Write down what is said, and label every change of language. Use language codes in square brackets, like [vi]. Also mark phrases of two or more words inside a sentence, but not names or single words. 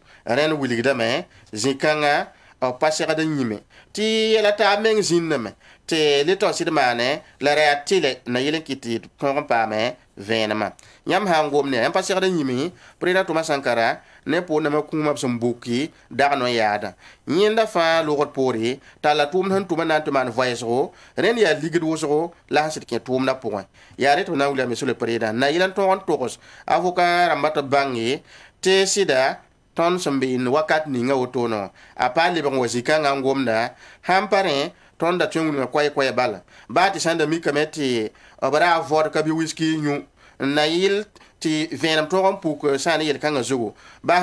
[mos] rẽnd wilgdame zĩ-kãngã b pa segd n yĩme tɩ yɛla t'a meng zĩnname tɩ leta wa sɩd maane la ra yaa tɩle na yɩl n kɩ tɩ tõog n paame vẽenemã yãmb sã n gomd ne yãmb pa segd n yĩme preda tʋma sãn ka ra ne pʋʋdnãmã kũumã b sẽn buki dag no yaada yẽnda fãa logd poore t'a la tʋʋmd sẽn tʋma na n tɩ maan voɛɛsgo rẽnd yaa ligd wʋsgo la sẽn sɩd kẽ tʋʋmdã pʋgẽ yaa rẽ tɩ b na n wilga monsieur [fr] le président [mos] na yɩl n tõog n togs avocat rãmbã tɩ b bãnge tɩ sɩda tõnd sẽn beend wakat ninga wotoonẽ a pa lebg n wa zĩ-kãngã n gomda sãn pa rẽ tõnd da tõe n wilgã koɛɛ bala baa tɩ sãn da mikame tɩ b ra a vodka bɩ wiski yũ n na yɩl tɩ vẽenem tõog n puk sã n yel-kãngã zugu baa